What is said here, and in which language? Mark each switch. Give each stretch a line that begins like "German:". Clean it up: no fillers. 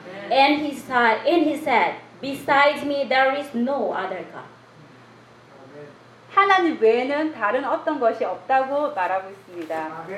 English: Amen. And he said, besides me there is no other God.
Korean: 하나님 외에는 다른 어떤 것이 없다고 말하고 있습니다.